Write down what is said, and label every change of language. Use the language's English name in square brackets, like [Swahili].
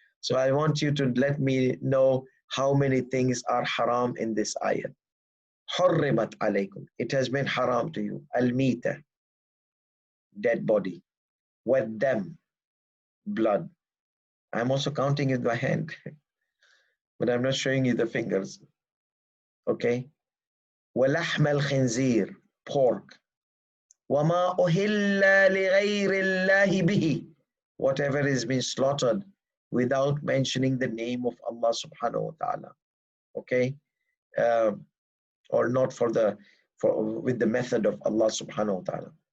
[English] So I want you to let me know how many things are haram in this ayat. [Arabic] حُرِّمَتْ عَلَيْكُمْ. [English] It has been haram to you. Al-mita, dead body. [Arabic] وَالدَّمْ, [English] blood. I'm also counting with my hand, but I'm not showing you the fingers. Okay? [Arabic] وَلَحْمَ الْخِنْزِيرِ, [English] pork. [Arabic] وَمَا أُهِلَّ لِغَيْرِ اللَّهِ بِهِ, [English] whatever is being slaughtered without mentioning the name of Allah subhanahu wa ta'ala. Okay? Or not with the method of Allah subhanahu wa ta'ala.